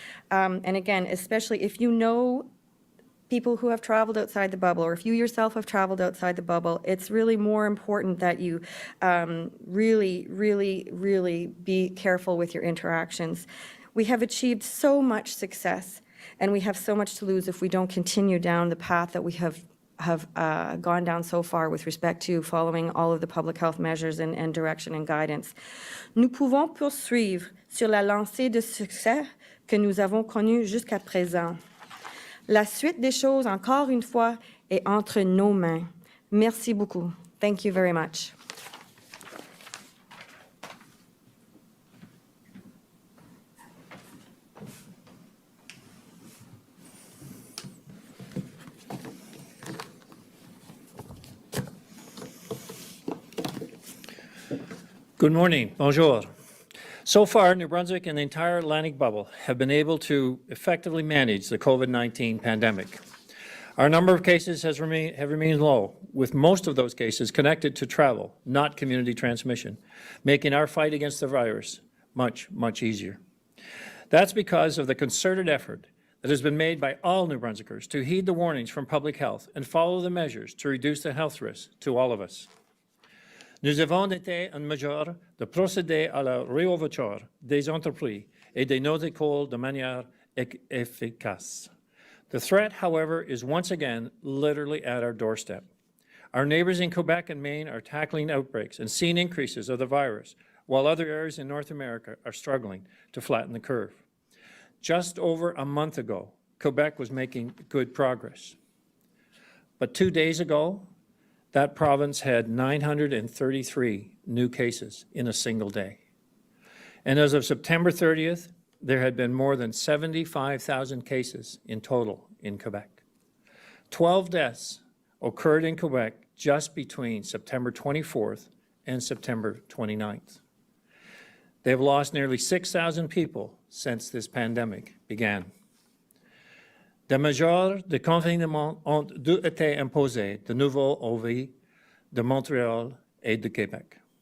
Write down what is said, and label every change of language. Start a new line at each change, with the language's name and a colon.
English: And again, especially if you know people who have traveled outside the bubble, or if you yourself have traveled outside the bubble, it's really more important that you really be careful with your interactions. We have achieved so much success, and we have so much to lose if we don't continue down the path that we have gone down so far with respect to following all of the public health measures and direction and guidance.
French: Nous pouvons poursuivre sur la lancée de succès que nous avons connue jusqu'à présent. La suite des choses, encore une fois, est entre nos mains. Merci beaucoup.
English: Thank you very much. Good morning.
French: Bonjour.
English: So far, New Brunswick and the entire Atlantic bubble have been able to effectively manage the COVID-19 pandemic. Our number of cases have remained low, with most of those cases connected to travel, not community transmission, making our fight against the virus much, much easier. That's because of the concerted effort that has been made by all New Brunswickers to heed the warnings from public health and follow the measures to reduce the health risks to all of us.
French: Nous avons été en mesure de procéder à la réouverture des entreprises et de nos écoles de manière efficace.
English: The threat, however, is once again literally at our doorstep. Our neighbors in Quebec and Maine are tackling outbreaks and seeing increases of the virus, while other areas in North America are struggling to flatten the curve. Just over a month ago, Quebec was making good progress. But 2 days ago, that province had 933 new cases in a single day. And as of September 30th, there had been more than 75,000 cases in total in Quebec. 12 deaths occurred in Quebec just between September 24th and September 29th. They've lost nearly 6,000 people since this pandemic began.
French: Des mesures de confinement ont été imposées de nouveau aux villes de Montréal et de Québec.